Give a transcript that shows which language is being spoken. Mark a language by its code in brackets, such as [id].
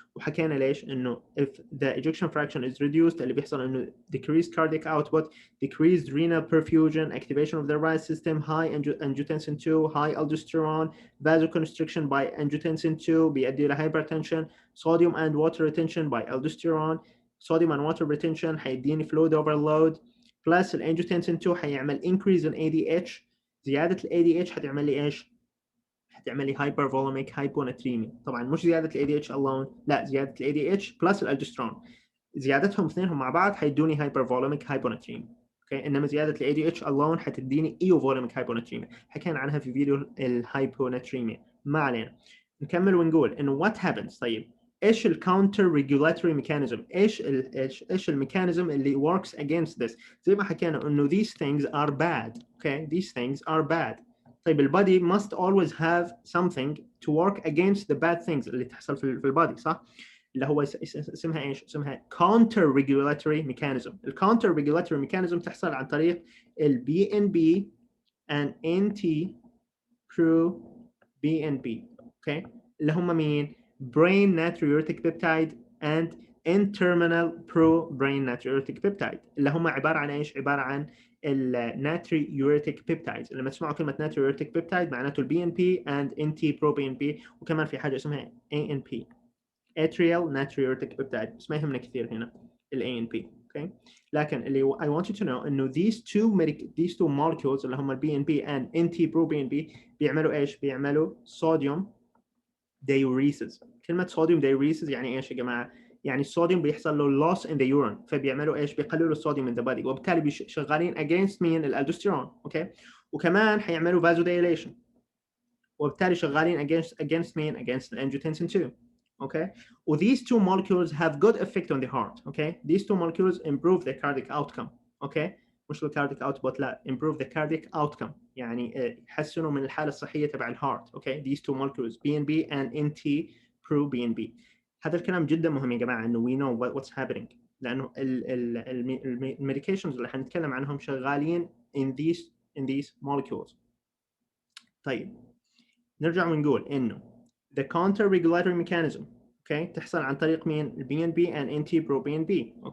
[ar] وحكينا ليش انه [en] if the ejection fraction is reduced [ar] اللي بيحصل انه [en] decreased cardiac output, decreased renal perfusion, activation of the RAS system, high angiotensin 2, high aldosterone, vasoconstriction by angiotensin 2 [ar] بيؤدي الى [en] hypertension, sodium and water retention by aldosterone. sodium and water retention [ar] حيديني [en] fluid overload plus [ar] الانجيوتنسين 2 حيعمل [en] increase in ADH. [ar] زيادة ال ADH حتعمل لي ايش؟ حتعمل لي hypervolemic hyponatremia. طبعا مش زيادة ال ADH alone، لا، زيادة ال ADH [en] plus [ar] الالدوسترون زيادتهم اثنينهم مع بعض حيدوني hypervolemic hyponatremia. اوكي، انما زيادة ال ADH alone حتديني [en] eovolemic hyponatremia. [ar] حكينا عنها في فيديو الهايبوناتريميا. ما علينا، نكمل ونقول انه [en] what happens. [ar] طيب ايش الكاونتر ريجولاتوري ميكانيزم؟ ايش الميكانيزم اللي [en] works against this؟ [ar] زي ما حكينا انه [en] these things are bad. okay, these things are bad. [ar] طيب البادي [en] must always have something to work against the bad things [ar] اللي تحصل في البادي، صح؟ اللي هو اسمها ايش؟ اسمها [en] counter regulatory mechanism. [ar] الcounter regulatory mechanism تحصل عن طريق ال BNB and NT-proBNP. اوكي، اللي هم مين؟ [en] brain natriuretic peptide and N-terminal pro-brain natriuretic peptide [ar] اللي هم عبارة عن ايش؟ عبارة عن الناتريوريتيك بيبتايدز. لما تسمعوا كلمه ناتريوريتيك بيبتايد معناته البي ان بي اند ان تي برو بي ان بي، وكمان في حاجه اسمها اي ان بي [en] atrial natriuretic peptide، [ar] بس ما يهمنا كثير هنا ال ANP. اوكي، لكن اللي [en] I want you to know [ar] انه [en] these two molecules [ar] اللي هم ال BNP and NT-proBNP بيعملوا ايش؟ بيعملوا صوديوم diuresis. كلمة صوديوم diuresis يعني ايش يا جماعة؟ يعني الصوديوم بيحصل له [en] loss in the urine، [ar] فبيعملوا ايش؟ بيقللوا الصوديوم [en] in the body، [ar] وبالتالي شغالين against مين؟ الالدوستيرون. اوكي، وكمان حيعملوا vasodilation، وبالتالي شغالين against مين؟ [en] against angiotensin 2. Okay, well, these two molecules have good effect on the heart. Okay, these two molecules improve the cardiac outcome. [ar] Okay, مش ال cardiac output، لا، [en] improve the cardiac outcome، [ar] يعني يحسنوا من الحالة الصحية تبع الهارت. [en] Okay, these two molecules BNB and NT-proBNP. [ar] هذا الكلام جدا مهم يا جماعة، إنه [en] we know what's happening، [ar] لأنه الميديكيشنز اللي حنتكلم عنهم شغالين [en] in these molecules. [ar] طيب، نرجع ونقول انه [en] the counter regulatory mechanism [ar] اوكي تحصل عن طريق مين؟ البي ان بي and NT pro BNP.